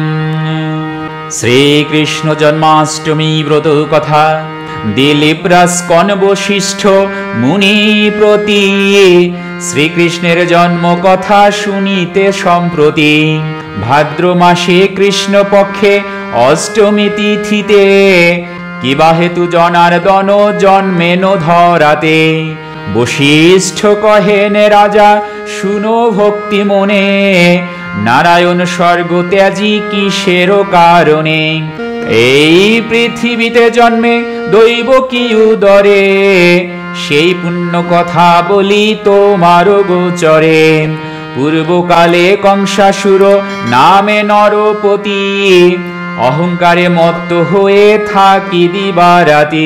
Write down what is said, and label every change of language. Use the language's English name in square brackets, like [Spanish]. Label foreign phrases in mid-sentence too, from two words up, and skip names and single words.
[Bangla] শ্রীকৃষ্ণ জন্মাষ্টমী ব্রত কথা দিলীপরাজ কৌন বশিষ্ঠ মুনি প্রতি শ্রীকৃষ্ণের জন্ম কথা শুনিতে সম্প্রতি ভাদ্র মাসে কৃষ্ণ পক্ষে অষ্টমী তিথিতে কিবা হেতু জনার্দন জন্মেন ধরাতে। বশিষ্ঠ কহেন রাজা শুনো ভক্তি মনে নারায়ণ স্বর্গ ত্যাজী কিসের কারণে। এই পৃথিবীতে জন্মে দৈব কি উদরে সেই পুণ্য কথা বলি তোমার গোচরে। পূর্বকালে কংসাসুর নামে নরপতি অহংকারে মত্ত হয়ে থাকি দিবারাতি।